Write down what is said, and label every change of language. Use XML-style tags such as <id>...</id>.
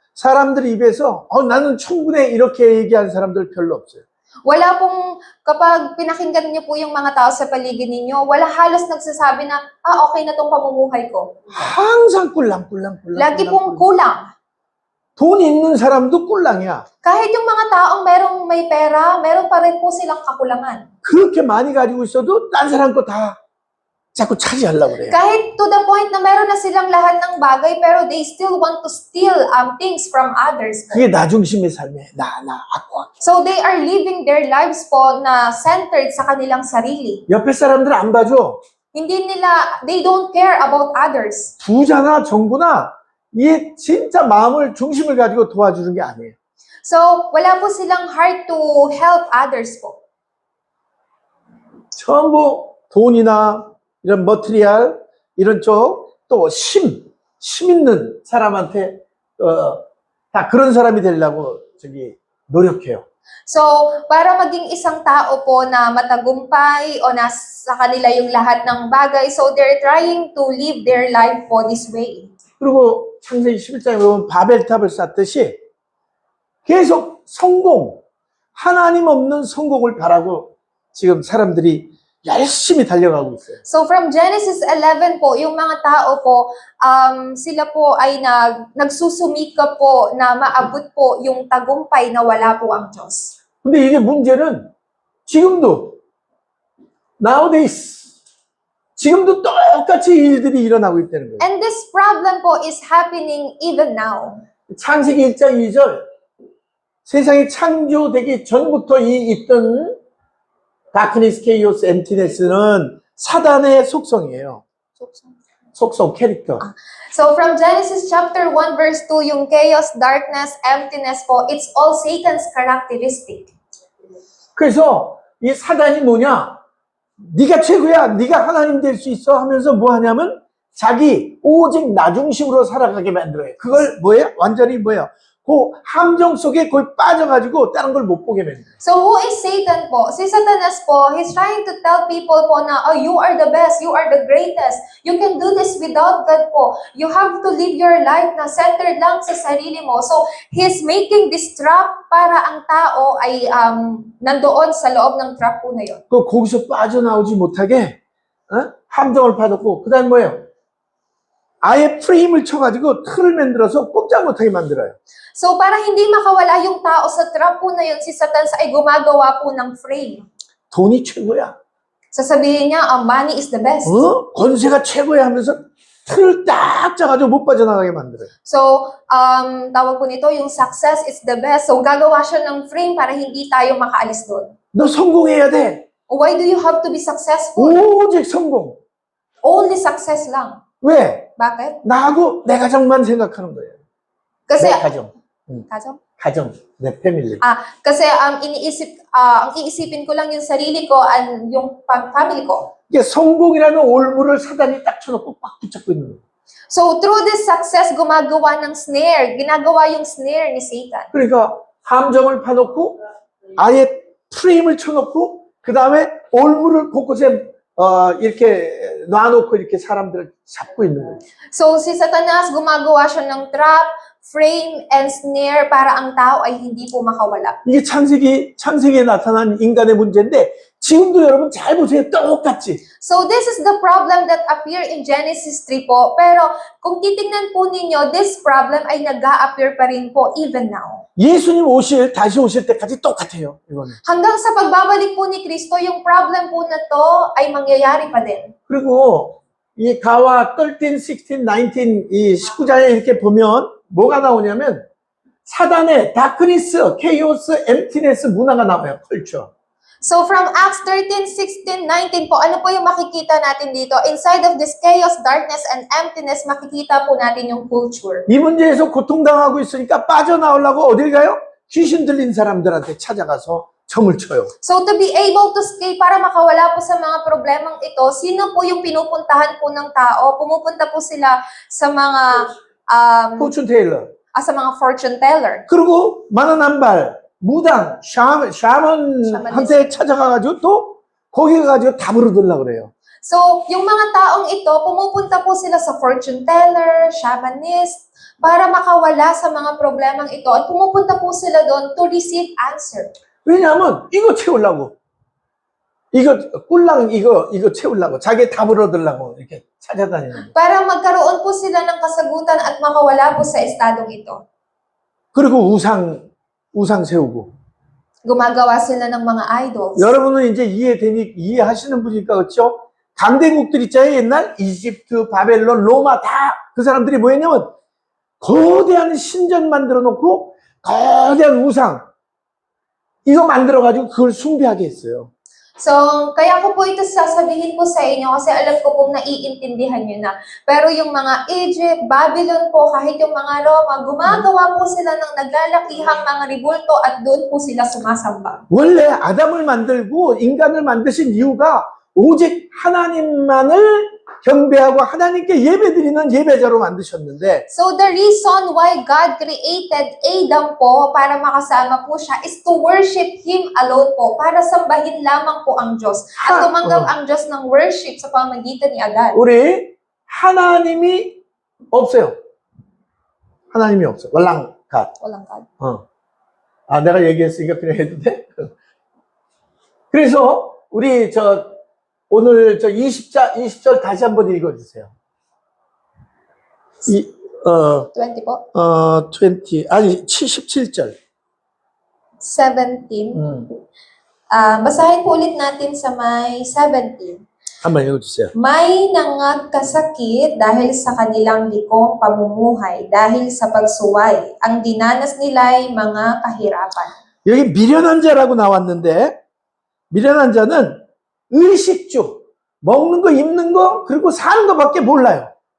<ko>사람들 입에서 나는 충분해 이렇게 얘기한 사람들 별로 없어요.</ko> <tl>Wala pong, kapag pinakinggan niyo po yung mga tao sa paligid ninyo, wala halos nagsasabi na, okay na tong pamumuhay ko.</tl> <ko>항상 꿀랑꿀랑.</ko> <tl>Lagi pong kulang.</tl> <ko>돈 있는 사람도 꿀랑이야.</ko> <tl>Kahit yung mga taong may pera, meron pa rin po silang kakulangan.</tl> <ko>그렇게 많이 가지고 있어도 딴 사람 거 다 자꾸 차지하려고 그래요.</ko> <en>Kahit to the point</en> <tl>na meron na silang lahat ng bagay, pero</tl> <en>they still want to steal things from others.</en> <ko>그게 나 중심의 삶이에요.</ko> <tl>ako.</tl> <en>So they are living their lives po na centered sa kanilang sarili.</en> <ko>옆에 사람들 안 봐줘.</ko> <en>They don't care about others.</en> <ko>부자나 정부나 이게 진짜 마음을 중심을 가지고 도와주는 게 아니에요.</ko> <en>So wala po silang heart to help others po.</en> <ko>전부 돈이나 이런 머티리얼 이런 쪽 또 힘 있는 사람한테 다 그런 사람이 되려고 노력해요.</ko> <tl>So, para maging isang tao po na matagumpay o nasa kanila yung lahat ng bagay,</tl> <en>so they're trying to live their life po this way.</en> <ko>그리고 창세기 11장에 보면 바벨탑을 쌓듯이 계속 하나님 없는 성공을 바라고 지금 사람들이 열심히 달려가고 있어요.</ko> <tl>So from Genesis 11 po, yung mga tao po, sila po ay nagsusumika po na maabot po yung tagumpay na wala po ang Diyos.</tl> <ko>근데 이게 문제는 지금도 nowadays 지금도 똑같이 일들이 일어나고 있다는 거예요.</ko> <en>And this problem po is happening even now.</en> <ko>창세기 1장 2절 세상이 창조되기 전부터 있던 다크니스, 케이오스, 엠티네스는 사단의 속성이에요. 속성, 캐릭터.</ko> <en>So from Genesis chapter 1 verse 2, yung chaos, darkness, emptiness po, it's all Satan's characteristic.</en> <ko>그래서 이 사단이 뭐냐? 네가 최고야, 네가 하나님 될 수 있어 하면서 뭐 하냐면 자기 오직 나 중심으로 살아가게 만들어요. 그걸 뭐예요? 완전히 뭐예요? 그 함정 속에 거의 빠져가지고 다른 걸 못 보게 만들어요.</ko> <en>So who is Satan po?</en> <tl>Si Satanas po,</tl> <en>he's trying to tell people po na, you are the best, you are the greatest. You can do this without God po. You have to live your life na centered lang sa sarili mo. So he's making this trap</en> <tl>para ang tao ay nandoon sa loob ng trap po na yun.</tl> <ko>거기서 빠져나오지 못하게 함정을 파놓고 그다음 뭐예요? 아예 프레임을 쳐가지고 틀을 만들어서 꼼짝 못하게 만들어요.</ko> <tl>So para hindi makawala yung tao sa trap po na yun, si Satan ay gumagawa po ng frame.</tl> <ko>돈이 최고야.</ko> <tl>Sasabihin niya,</tl> <en>money is the best.</en> <ko>권세가 최고야 하면서 틀을 딱 짜가지고 못 빠져나가게 만들어요.</ko> <tl>So, tawag po nito,</tl> <en>yung success is the best.</en> <tl>So, gagawa siya ng frame para hindi tayo makaalis doon.</tl> <ko>너 성공해야 돼.</ko> <en>Why do you have to be successful?</en> <ko>오직 성공.</ko> <en>Only success lang.</en> <ko>왜?</ko> <tl>Bakit?</tl> <ko>나하고 내 가정만 생각하는 거예요.</ko> <tl>Kasi,</tl> <ko>내 가정. 가정? 내 패밀리.</ko> <tl>Kasi ang iisipin ko lang yung sarili ko at yung family ko.</tl> <ko>이게 성공이라는 올무를 사단이 딱 쳐놓고 꽉 붙잡고 있는 거예요.</ko> <tl>So, through this success, gumagawa ng snare. Ginagawa yung snare ni Satan.</tl> <ko>그러니까 함정을 파놓고 아예 프레임을 쳐놓고 그 다음에 올무를 곳곳에 이렇게 놔놓고 이렇게 사람들을 잡고 있는 거예요.</ko> <tl>So, si Satanas, gumagawa siya ng trap, frame, and snare para ang tao ay hindi po makawala.</tl> <ko>이게 창세기에 나타난 인간의 문제인데 지금도 여러분 잘 보세요. 똑같지.</ko> <en>So this is the problem that appear in Genesis 3 po.</en> <tl>Pero kung titingnan po ninyo, this problem ay nag-a-appear pa rin po even now.</tl> <ko>예수님 다시 오실 때까지 똑같아요. 이거는.</ko> <tl>Hanggang sa pagbabalik po ni Kristo, yung problem po na to ay mangyayari pa din.</tl> <ko>그리고 이 가와 13, 16, 19 이 19장에 이렇게 보면 뭐가 나오냐면 사단의 다크니스, 케이오스, 엠티네스 문화가 나와요. 컬처.</ko> <tl>So from Acts 13, 16, 19 po, ano po yung makikita natin dito?</tl> <en>Inside of this chaos, darkness, and emptiness,</en> <tl>makikita po natin</tl> <en>yung culture.</en> <ko>이 문제에서 고통당하고 있으니까 빠져나오려고 어딜 가요? 귀신 들린 사람들한테 찾아가서 점을 쳐요.</ko> <tl>So to be able to escape, para makawala po sa mga problemang ito, sino po yung pinupuntahan po ng tao? Pumupunta po sila sa mga</tl> <ko>포춘 테일러.</ko> <tl>sa mga fortune teller.</tl> <ko>그리고 만화남발, 무당, 샤먼한테 찾아가가지고 또 거기 가가지고 답을 얻으려고 그래요.</ko> <tl>So, yung mga taong ito, pumupunta po sila sa fortune teller, shamanist, para makawala sa mga problemang ito. At pumupunta po sila doon to receive answer.</tl> <ko>왜냐하면 이거 채우려고. 이거 꿀랑 이거 채우려고. 자기 답을 얻으려고 이렇게 찾아다니는 거예요.</ko> <tl>Para magkaroon po sila ng kasagutan at makawala po sa estadong ito.</tl> <ko>그리고 우상 세우고.</ko> <tl>Gumagawa sila ng mga idols.</tl> <ko>여러분은 이제 이해하시는 분이니까 그렇죠? 강대국들 있잖아요. 옛날 이집트, 바벨론, 로마 다 그 사람들이 뭐 했냐면 거대한 신전 만들어 놓고 거대한 우상 이거 만들어 가지고 그걸 숭배하게 했어요.</ko> <tl>So, kaya ko po ito sasabihin po sa inyo kasi alam ko pong naiintindihan nyo na. Pero yung mga Egypt, Babylon po, kahit yung mga Roma, gumagawa po sila ng naglalakihang mga ribulto at doon po sila sumasamba.</tl> <ko>원래 아담을 만들고 인간을 만드신 이유가 오직 하나님만을 경배하고 하나님께 예배드리는 예배자로 만드셨는데</ko> <en>So, the reason why God created Adam po para makasama po siya is to worship Him alone po,</en> <tl>para sambahin lamang po ang Diyos. At tumanggap ang Diyos ng worship sa pamamagitan ni Adan.</tl> <ko>우리 하나님이 없어요. 하나님이 없어. 월랑갓.</ko> <tl>Walang God.</tl> <ko>아, 내가 얘기했으니까 그냥 해도 돼? 그래서 우리 오늘 20절 다시 한번 읽어주세요.</ko> <tl>20 po.</tl> <ko>77절.</ko> <tl>17. Basahin po ulit natin sa may 17.</tl> <ko>한번 읽어주세요.</ko> <tl>May nangagkasakit dahil sa kanilang likong pamumuhay, dahil sa pagsuway. Ang dinanas nila'y mga kahirapan.</tl> <ko>여기 미련한 자라고 나왔는데, 미련한 자는 의식주, 먹는 거, 입는 거, 그리고 사는 거밖에 몰라요.</ko>